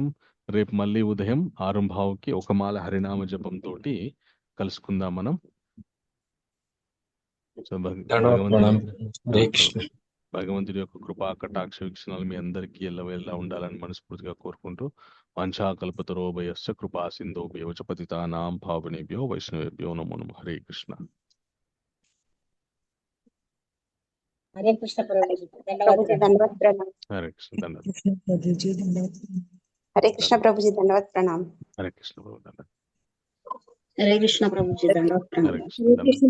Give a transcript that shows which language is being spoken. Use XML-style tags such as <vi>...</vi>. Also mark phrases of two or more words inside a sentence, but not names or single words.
<te>రేపు మళ్ళీ ఉదయం 6:15కి ఒక మాల హరినామ జపంతో కలుసుకుందాం మనం. సో భగవంతుడి యొక్క కృపా కటాక్ష వీక్షణాలు మీ అందరికీ ఎల్లవేళలా ఉండాలని మనస్ఫూర్తిగా కోరుకుంటూ,</te> <sa>వాంఛాకల్పతరోభయస్య కృపా సింధోభ్యో చ పతితానాం పావనేభ్యో వైష్ణవేభ్యో నమో నమః. హరే కృష్ణ. హరే కృష్ణ ప్రభుజీ. హరే కృష్ణ.</sa> <te>ధన్యవాదాలు.</te> <sa>హరే కృష్ణ ప్రభుజీ.</sa> <hi>धन्यवाद प्रणाम.</hi> <sa>హరే కృష్ణ ప్రభు.</sa> <te>ధన్యవాదాలు.</te> <sa>హరే కృష్ణ ప్రభుజీ.</sa> <hi>धन्यवाद प्रणाम.</hi> <sa>హరే కృష్ణ.</sa>